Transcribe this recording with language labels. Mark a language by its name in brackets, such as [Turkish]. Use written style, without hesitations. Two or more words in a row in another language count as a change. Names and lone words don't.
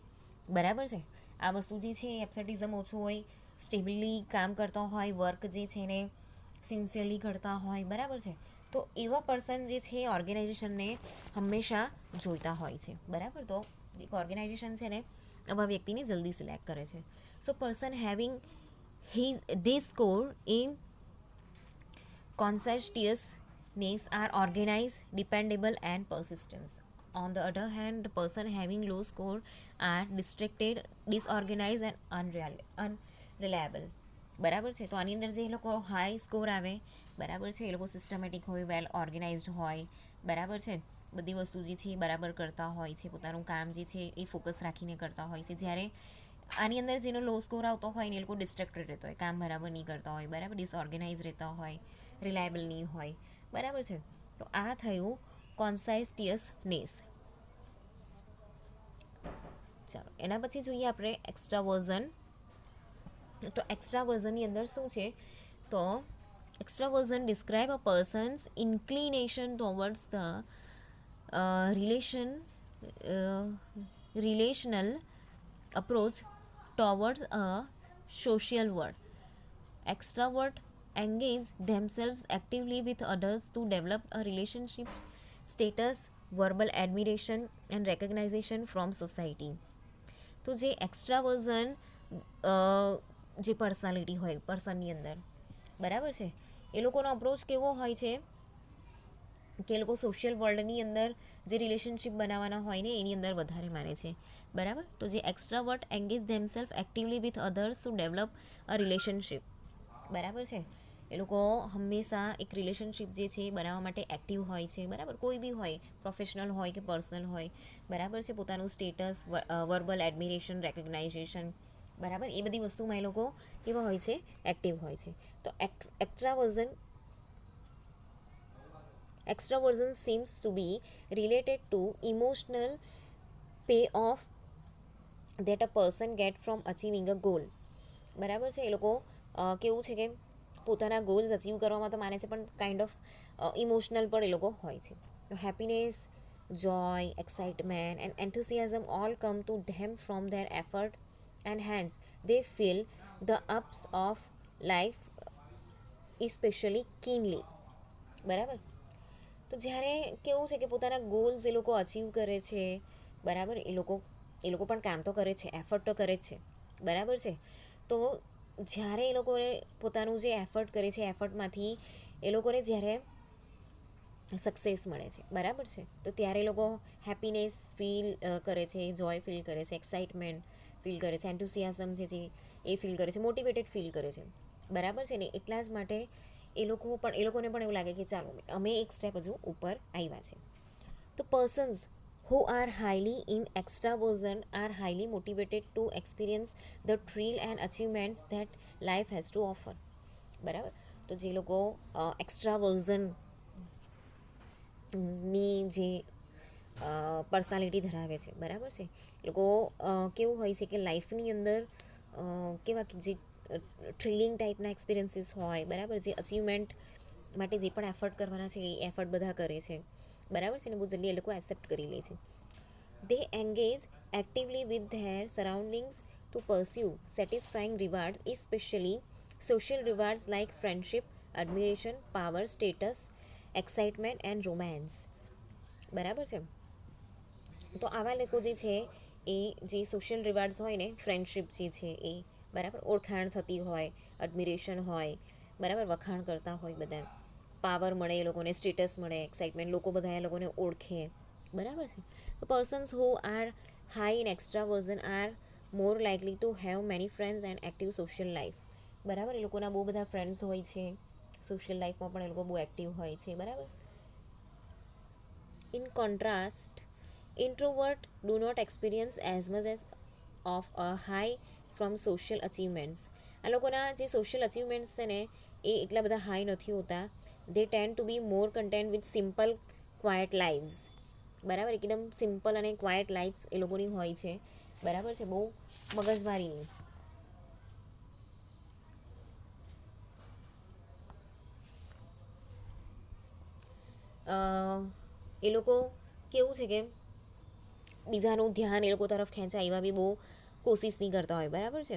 [Gujarati] બરાબર છે, આ વસ્તુ જે છે એબ્સેન્ટિઝમ ઓછું હોય, સ્ટેબલી કામ કરતા હોય, વર્ક જે છે એને સિન્સિયરલી કરતા હોય. બરાબર છે, તો એવા પર્સન જે છે ઓર્ગેનાઇઝેશનને હંમેશા જોઈતા હોય છે. બરાબર, તો એક ઓર્ગેનાઇઝેશન છે ને આવા વ્યક્તિને જલ્દી સિલેક્ટ કરે છે. [English] So person having this score in conscientiousness are organized, dependable and persistent. On the other hand, the person having low score are distracted, disorganized and unreliable. [Gujarati] બરાબર છે, તો આની અંદર જે એ લોકો [English] high score [Gujarati] આવે, બરાબર છે, એ લોકો સિસ્ટમેટિક હોય, [English] well organized [Gujarati] હોય. બરાબર છે, બધી વસ્તુ જે છે એ બરાબર કરતા હોય છે, પોતાનું કામ જે છે એ ફોકસ રાખીને કરતા હોય છે. જ્યારે આની અંદર જેનો [English] low score [Gujarati] આવતો હોય ને એ લોકો ડિસ્ટ્રેક્ટેડ રહેતો હોય, કામ બરાબર નહીં કરતા હોય, બરાબર, ડિસઓર્ગેનાઇઝ રહેતા હોય, રિલાયબલ નહીં હોય. બરાબર છે, તો આ થયું કોન્સાઇસ્ટિયસનેસ. ચાલો એના પછી જોઈએ આપણે એક્સ્ટ્રાવર્ઝન. તો એક્સ્ટ્રાવર્ઝનની અંદર શું છે, તો [English] extraversion describe a person's inclination towards the relational approach towards a social world. Extrovert engage themselves actively with others to develop a relationship status, verbal admiration and recognition from society. [Gujarati] તો જે એક્સ્ટ્રાવર્ઝન જે પર્સનાલિટી હોય પર્સનની અંદર, બરાબર છે, એ લોકોનો અપ્રોચ કેવો હોય છે કે એ લોકો [English] social worldની [Gujarati] અંદર જે રિલેશનશિપ બનાવવાના હોય ને એની અંદર વધારે માને છે. બરાબર, તો જે [English] extrovert engage themself actively with others to develop a relationship. [Gujarati] બરાબર છે, એ લોકો હંમેશા એક રિલેશનશિપ જે છે એ બનાવવા માટે એક્ટિવ હોય છે, બરાબર. કોઈ બી હોય, પ્રોફેશનલ હોય કે પર્સનલ હોય, બરાબર છે. પોતાનું સ્ટેટસ, [English] verbal admiration, [Gujarati] રેકગ્નાઇઝેશન, બરાબર, એ બધી વસ્તુમાં એ લોકો કેવા હોય છે, એક્ટિવ હોય છે. [English] તો extraversion seems to be related to emotional payoff that a person get from achieving a goal. [Gujarati] બરાબર છે. એ લોકો કેવું છે કે પોતાના [English] goals achieve [Gujarati] કરવામાં તો માને છે, પણ [English] kind of emotional [Gujarati] પણ એ લોકો હોય છે. તો હેપીનેસ, [English] joy, excitement, and enthusiasm all come to them from their effort, and hence they feel the ups of life especially keenly. [Gujarati] બરાબર. તો જ્યારે કેવું છે કે પોતાના ગોલ્સ એ લોકો અચીવ કરે છે, બરાબર, એ લોકો પણ કામ તો કરે છે, એફર્ટ તો કરે જ છે, બરાબર છે. તો જ્યારે એ લોકોને પોતાનું જે એફર્ટ કરે છે, એફર્ટમાંથી એ લોકોને જ્યારે સક્સેસ મળે છે, બરાબર છે, તો ત્યારે એ લોકો [English] happiness feel [Gujarati] કરે છે, [English] joy feel [Gujarati] કરે છે, [English] excitement feel [Gujarati] કરે છે, એન્થુસિયાઝમ છે જે એ ફીલ કરે છે, [English] motivated feel [Gujarati] કરે છે, બરાબર છે ને. એટલા જ માટે એ લોકોને પણ એવું લાગે કે ચાલો અમે એક સ્ટેપ હજુ ઉપર આવ્યા છે. [English] તો પર્સન્સ who are highly in extraversion are highly motivated to experience the thrill and achievements that life has to offer. [Gujarati] બરાબર. તો જે લોકો એક્સ્ટ્રાવર્ઝન ની જે પર્સનાલિટી ધરાવે છે, બરાબર છે, એ લોકો કેવું હોય છે કે લાઈફની અંદર કેવા જે [English] thrilling typeના [Gujarati] એક્સપિરિયન્સીસ હોય, બરાબર, જે અચીવમેન્ટ માટે જે પણ એફર્ટ કરવાના છે એ એફર્ટ બધા કરે છે, બરાબર છે ને. બહુ જલ્દી એ લોકો એક્સેપ્ટ કરી લે છે. [English] They engage actively with their surroundings to pursue satisfying rewards, especially social rewards like friendship, admiration, power, status, excitement and romance. [Gujarati] બરાબર છે. તો આવા લોકો જે છે એ જે [English] social rewards [Gujarati] હોય ને, ફ્રેન્ડશિપ જે છે એ, બરાબર, ઓળખાણ થતી હોય, એડમિરેશન હોય, બરાબર, વખાણ કરતા હોય બધા, પાવર મળે એ લોકોને, સ્ટેટસ મળે, એક્સાઇટમેન્ટ, લોકો બધા એ લોકોને ઓળખે, બરાબર છે. [English] તો persons who are high in extraversion are more likely to have many friends and active social life. [Gujarati] બરાબર. એ લોકોના બહુ બધા ફ્રેન્ડ્સ હોય છે, [English] social lifeમાં [Gujarati] પણ એ લોકો બહુ એક્ટિવ હોય છે, બરાબર. [English] In contrast, introvert do not experience as much as of a high from social achievements. [Gujarati] આ લોકોના જે [English] social achievements [Gujarati] છે ને એ એટલા બધા હાઈ નથી હોતા. [English] They tend to be more content with simple quiet lives. [Gujarati] બરાબર. એકદમ સિમ્પલ અને [English] quiet life [Gujarati] એ લોકોની હોય છે, બરાબર છે, બહુ મગજમારીની. એ લોકો કેવું છે કે બીજાનું ધ્યાન એ લોકો તરફ ખેંચાય એવા બી બહુ કોશિશ નહીં કરતા હોય, બરાબર છે.